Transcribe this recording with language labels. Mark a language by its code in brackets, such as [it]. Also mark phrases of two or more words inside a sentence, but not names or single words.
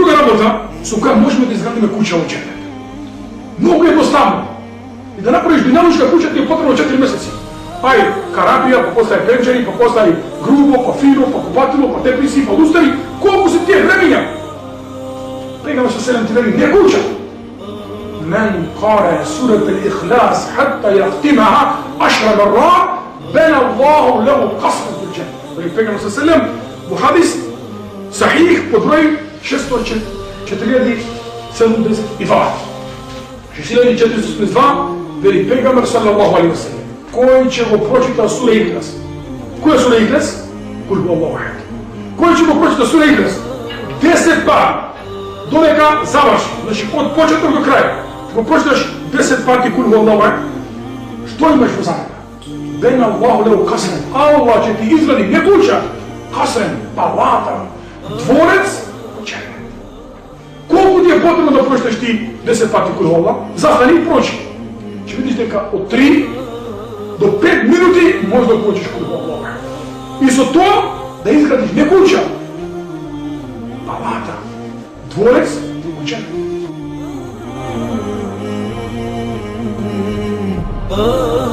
[mk] работа, со која можеме да изградиме куќа во џенет. Многу едноставно. И да направиш динамичка куќа ти е потребно 4 месеци. Ај, карапија, па после пенџери, па после грубо, па фино, па купатило, па теписи, па лустари. Колку се тие времења? Пегаме со 7 вели, не куќа. [ar] من قرأ سورة الإخلاص حتى يختمها 10 مرات بنى الله له قصرا في الجنة. [mk] Пегаме со 7 во хадис Сахих под број 642. 6482 вели Пегамбер [ar] صلى الله عليه وسلم. [mk] Кој ќе го прочита сура Ихлас? Која сура Ихлас? [ar] قل هو الله أحد. [mk] Кој ќе го прочита сура Ихлас 10 пати додека заврши, значи од почеток до крај. Го прочиташ 10 пати [ar] قل هو الله أحد. [mk] Што имаш во заграда? [ar] بنى الله له قصرا. [mk] Аллах ќе ти изгради не куќа, касрен, палата, дворец, џенет. Колку ти е потребно да прочиташ ти 10 пати [ar] قل هو الله? [mk] Застани и прочи. Ќе видиш дека од 3 до 5 минути може да прочиш кул хуаллаху. И со тоа да изградиш не куќа, палата, дворец, џенет.